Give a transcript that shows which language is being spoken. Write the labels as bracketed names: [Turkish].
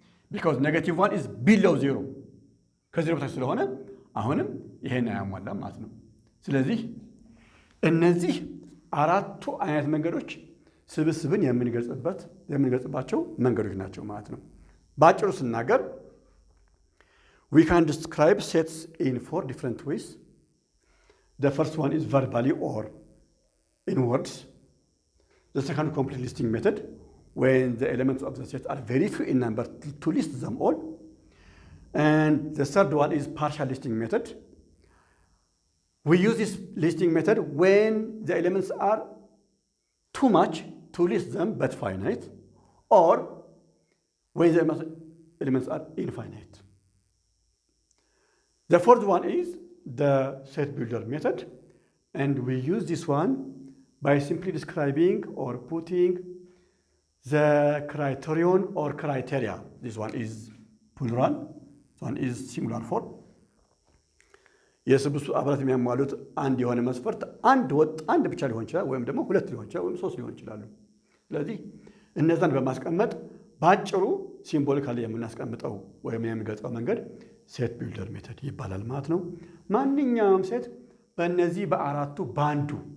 [English] ቢካዝ ኔጌቲቭ ዋን ኢዝ ቢሎው ዜሮ [Amharic] ከዜሮ በታች ስለሆነ አሁንም ይሄን አያሟላም ማለት ነው። ስለዚህ እነዚህ አራቱ አይነት መንገዶች ስብስብን የምንገልጽባቸው መንገዶች ናቸው ማለት ነው። በአጭሩ ስናገር [English] we can describe sets in 4 different ways. The first one is verbally or in words. the second complete listing method when the elements of the set are very few in number to list them all. And the third one is partial listing method. We use this listing method when the elements are too much to list them but finite, or when the elements are infinite. The fourth one is the set builder method, and we use this one by simply describing or putting the criterion or criteria. This one is plural, this one is singular form. [Amharic] የስብስቡ አባላት የሚያሟሉት አንድ የሆነ መስፈርት አንድ ብቻ ሊሆን ይችላል፣ ወይም ደግሞ ሁለት ሊሆን ይችላል፣ ወይም ሶስት ሊሆን ይችላሉ። ስለዚህ እነዛን በማስቀመጥ ባጭሩ ሲምቦሊካሊ የምናስቀምጠው ወይም የሚገልጸው መንገድ ሴት ቢልደር ሜተድ ይባላል ማለት ነው። ማንኛውም ሴት በእነዚህ በአራቱ ባንዱ